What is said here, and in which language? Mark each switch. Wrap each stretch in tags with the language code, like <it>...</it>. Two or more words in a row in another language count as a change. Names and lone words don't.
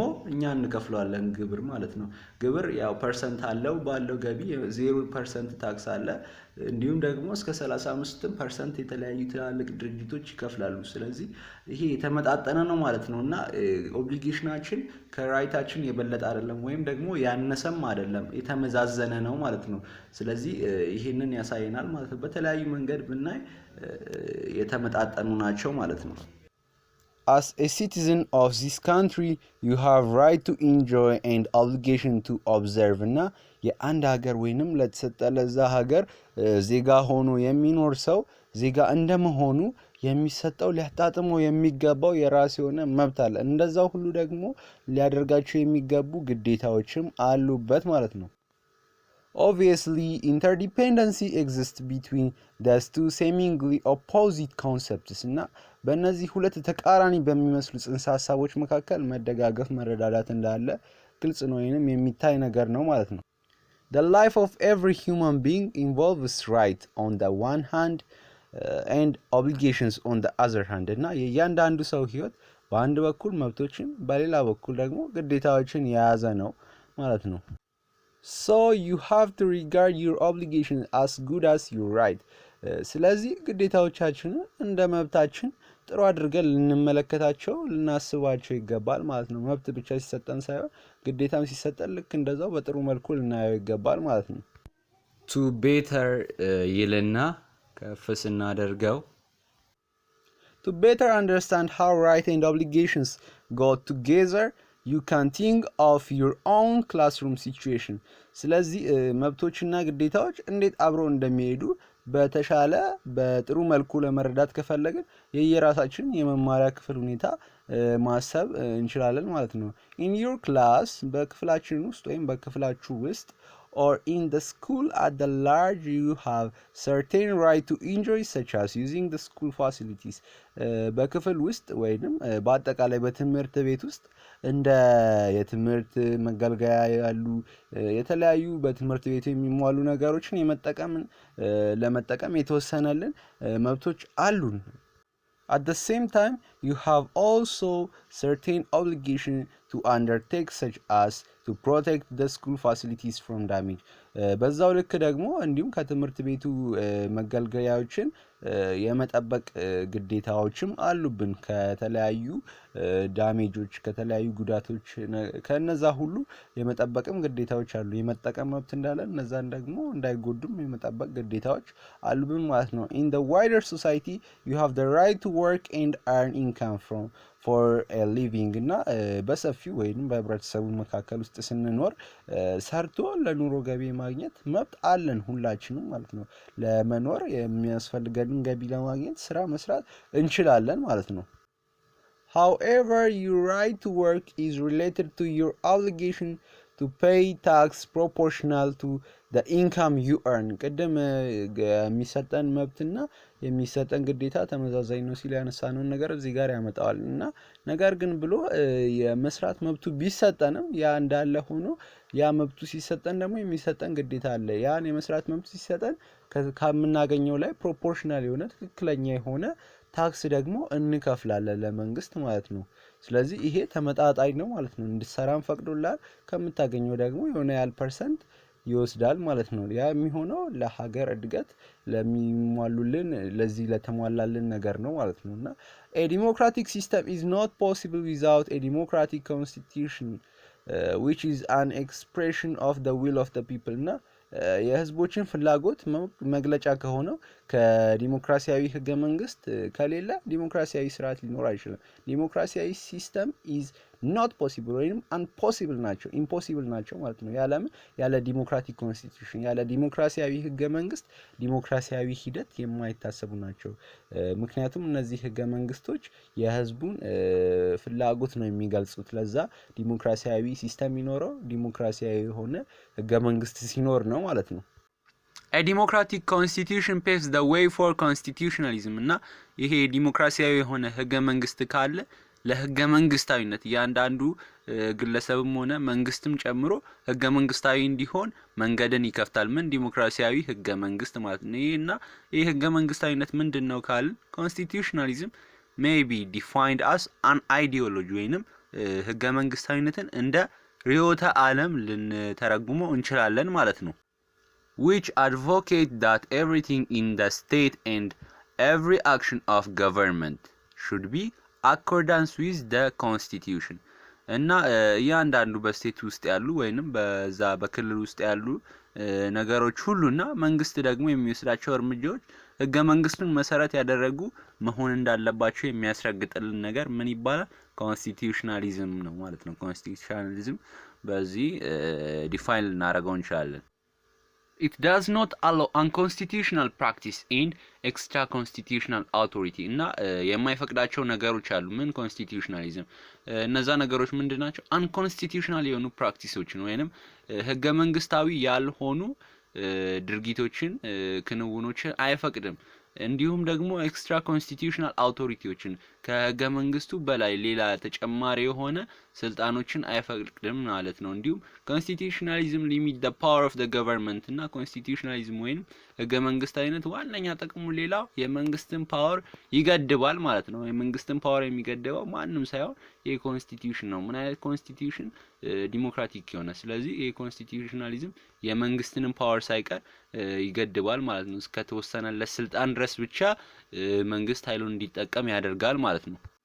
<am>እኛ እንከፍለዋለን ግብር ማለት ነው። ግብር ያው ፐርሰንት አለው ባለው ገቢ 0% ታክስ አለ። እንዲሁም ደግሞ እስከ 35% የተለያዩ ትላልቅ ድርጅቶች ይከፍላሉ። ስለዚህ ይሄ የተመጣጠነ ነው ማለት ነው እና ኦብሊጌሽናችን ከራይታችን የበለጠ አይደለም ወይም ደግሞ ያነሰም አይደለም፣ የተመዛዘነ ነው ማለት ነው። ስለዚህ ይሄንን ያሳየናል ማለት ነው። በተለያዩ መንገድ ብናይ የተመጣጠኑ ናቸው ማለት ነው።</am> <en>As a citizen of this country, you have right to enjoy and obligation to observe</en> <am>እና የአንድ ሀገር ወይንም ለተሰጠ ለዛ ሀገር ዜጋ ሆኖ የሚኖር ሰው ዜጋ እንደመሆኑ የሚሰጠው ሊያጣጥመው የሚገባው የራስ የሆነ መብት አለ። እንደዛው ሁሉ ደግሞ ሊያደርጋቸው የሚገቡ ግዴታዎችም አሉበት ማለት ነው።</am> <en>Obviously, interdependency exists between those two seemingly opposite concepts</en> <am>እና በእነዚህ ሁለት ተቃራኒ በሚመስሉ ጽንሰ ሀሳቦች መካከል መደጋገፍ መረዳዳት እንዳለ ግልጽ ነው ወይንም የሚታይ ነገር ነው ማለት ነው።</am> <en>The life of every human being involves right on the one hand and obligations on the other hand</en> <am>እና የእያንዳንዱ ሰው ህይወት በአንድ በኩል መብቶችን በሌላ በኩል ደግሞ ግዴታዎችን የያዘ ነው ማለት ነው።</am> <en>So you have to regard your obligation as good as your right.</en> <am>ስለዚህ ግዴታዎቻችንን እንደ መብታችን ጥሩ አድርገን ልንመለከታቸው ልናስባቸው ይገባል ማለት ነው። መብት ብቻ ሲሰጠን ሳይሆን ግዴታም ሲሰጠን ልክ እንደዛው በጥሩ መልኩ ልናየው ይገባል ማለት ነው።</am> <en>to better</en> <am>ይልና ከፍ ስናደርገው</am> <en>To better understand how right and obligations go together, you can think of your own classroom situation.</en> <am>ስለዚህ መብቶችና ግዴታዎች እንዴት አብረው እንደሚሄዱ በተሻለ በጥሩ መልኩ ለመረዳት ከፈለግን የየራሳችን የመማሪያ ክፍል ሁኔታ ማሰብ እንችላለን ማለት ነው።</am> <en>In your class</en> <am>በክፍላችን ውስጥ ወይም በክፍላችሁ ውስጥ</am> <en>or in the school at the large, you have certain right to enjoy such as using the school facilities.</en> <am>በክፍል ውስጥ ወይንም በአጠቃላይ በትምህርት ቤት ውስጥ እንደ የትምህርት መገልገያ ያሉ የተለያዩ በትምህርት ቤት የሚሟሉ ነገሮችን ለመጠቀም የተወሰነልን መብቶች አሉን።</am> <en>At the same time, you have also certain obligation to undertake such as to protect the school facilities from damage.</en> <am>በዛው ልክ ደግሞ እንዲሁም ከትምህርት ቤቱ መገልገያዎችን የመጠበቅ ግዴታዎችም አሉብን ከተለያዩ ዳሜጆች ከተለያዩ ጉዳቶች ከነዛ ሁሉ የመጠበቅም ግዴታዎች አሉ። የመጠቀም መብት እንዳለ እነዛን ደግሞ እንዳይጎዱም የመጠበቅ ግዴታዎች አሉብን ማለት ነው።</am> <en>In the wider society, you have the right to work and earn income for a living</en> <am>እና በሰፊው ወይንም በህብረተሰቡ መካከል ውስጥ ስንኖር ሰርቶ ለኑሮ ገቢ ማግኘት መብት አለን ሁላችንም ማለት ነው። ለመኖር የሚያስፈልገንን ገቢ ለማግኘት ስራ መስራት እንችላለን ማለት ነው።</am> <en>However, your right to work is related to your obligation to pay tax proportional to the income you earn</en> <am>ቅድም የሚሰጠን መብትና የሚሰጠን ግዴታ ተመሳሳይ ነው ሲል ያነሳነውን ነገር እዚህ ጋር ያመጣዋል እና ነገር ግን ብሎ የመስራት መብቱ ቢሰጠንም ያ እንዳለ ሆኖ ያ መብቱ ሲሰጠን ደግሞ የሚሰጠን ግዴታ አለ ያን የመስራት መብቱ ሲሰጠን ከምናገኘው ላይ ፕሮፖርሽናል የሆነ ትክክለኛ የሆነ ታክስ ደግሞ እንከፍላለን ለመንግስት ማለት ነው ስለዚህ ይሄ ተመጣጣኝ ነው ማለት ነው እንድሰራን ፈቅዶላል ከምታገኘው ደግሞ የሆነ ያህል ፐርሰንት ይወስዳል ማለት ነው ያ የሚሆነው ለሀገር እድገት ለሚሟሉልን ለዚህ ለተሟላልን ነገር ነው ማለት ነውና</am> <en>a democratic system is not possible without a democratic constitution which is an expression of the will of the people</en> <am>እና የህዝቦችን ፍላጎት መግለጫ ከሆነው ከዲሞክራሲያዊ ህገ መንግስት ከሌለ ዲሞክራሲያዊ ስርዓት ሊኖር አይችልም ዲሞክራሲያዊ ሲስተም</am> <en>is not possible</en> <am>ወይንም impossible ናቸው impossible ናቸው ማለት ነው ያለ</am> <en>democratic constitution</en> <am>ያለ ዲሞክራሲያዊ ህገ መንግስት ዲሞክራሲያዊ ሂደት የማይታሰቡ ናቸው ምክንያቱም እነዚህ ህገ መንግስቶች የህዝቡን ፍላጎት ነው የሚገልጹት ለዛ ዲሞክራሲያዊ ሲስተም ይኖረው ዲሞክራሲያዊ ሆነ ህገ መንግስት ሲኖር ነው ማለት ነው</am> <en>A democratic constitution paves the way for constitutionalism</en> <am>እና ይሄ ዲሞክራሲያዊ የሆነ ህገ መንግስት ካለ ለህገ መንግስታዊነት ያንዳንዱ ግለሰብም ሆነ መንግስትም ጨምሮ ህገ መንግስታዊ እንዲሆን መንገድን ይከፍታል ምን ዲሞክራሲያዊ ህገ መንግስት ማለት ነው እና ይሄ ህገ መንግስታዊነት ምንድነው ካል</am> <en>constitutionalism may be defined as an ideology</en> <am>ወይንም ህገ መንግስታዊነትን እንደ ርዕዮተ ዓለም ልንተረጉመው እንችላለን ማለት ነው</am> <en>which advocate that everything in the state and every action of government should be accordance with the constitution</en> <am>እና ያንዳንዱ በስቴት ውስጥ ያሉ ወይንም በዛ በክልል ውስጥ ያሉ ነገሮች ሁሉና መንግስት ደግሞ የሚወስዳቸው እርምጃዎች ህገ መንግስቱን መሰረት ያደረጉ መሆን እንዳለባቸው የሚያስረግጥልን ነገር ምን ይባላል constitutionalism ነው ማለት ነው constitutionalism በዚህ ዲፋይን ልናደርገው እንችላለን</am> <en>It does not allow unconstitutional practice and extra constitutional authority</en> <am>እና የማይፈቅዳቸው ነገሮች አሉ ምን constitutionalism እነዛ ነገሮች ምንድናቸው unconstitutional የሆኑ ፕራክቲሶችን ወይንም ህገ መንግስታዊ ያልሆኑ ድርጊቶችን ክንውኖችን አይፈቅድም እንዲሁም ደግሞ</am> <en>extra constitutional</en> <am>አውቶሪቲዎችን ከህገ መንግስቱ በላይ ሌላ ተጨማሪ የሆነ ስልጣኖችን አይፈቅድም ማለት ነው እንዲሁም</am> <en>constitutionalism limit the power of the government</en> <am>እና ኮንስቲቲዩሽናሊዝም ወይንም ህገ መንግስታዊነት ዋነኛ ጥቅሙ ሌላው የመንግስትን ፓወር ይገድባል ማለት ነው የመንግስትን ፓወር የሚገድበው ማንንም ሳይሆን የኮንስቲቲዩሽን ነው ምን አይነት ኮንስቲቲዩሽን ዲሞክራቲክ የሆነ ስለዚህ የኮንስቲቲዩሽናሊዝም የመንግስትንን ፓወር ሳይቀር ይገድባል ማለት ነው እስከተወሰነለት ስልጣን ድረስ ብቻ መንግስት ኃይሉን እንዲጠቀም ያደርጋል ማለት ነው</am>